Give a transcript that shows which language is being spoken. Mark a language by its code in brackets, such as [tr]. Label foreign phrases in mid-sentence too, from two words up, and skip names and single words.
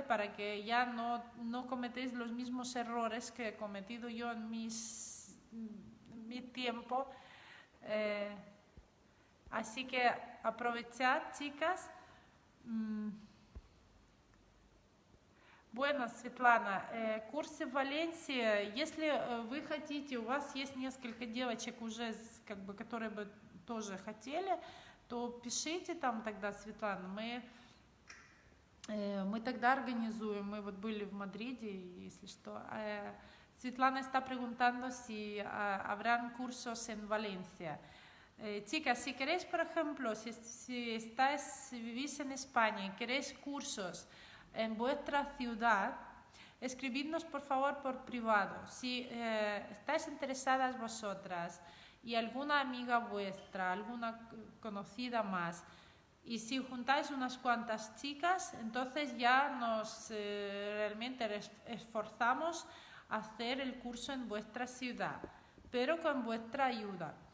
[es] Para que ya no cometéis los mismos errores que he cometido yo en mi tiempo. Así que aprovechad, chicas. Bueno, [ru] Светлана, курсы в Валенсии, если вы хотите, у вас есть несколько девочек уже, которые бы тоже хотели, то пишите там тогда, Светлана, мы тогда организуем, мы вот были в Мадриде, если что. [es] Светлана está preguntando si habrán cursos en Valencia. Chicas, si queréis, por ejemplo, si vivís en España y queréis cursos en vuestra ciudad, escribidnos por favor por privado. Si estáis interesadas vosotras y alguna amiga vuestra, alguna conocida más, y si juntáis unas cuantas chicas, entonces ya nos realmente esforzamos a hacer el curso en vuestra ciudad, pero con vuestra ayuda.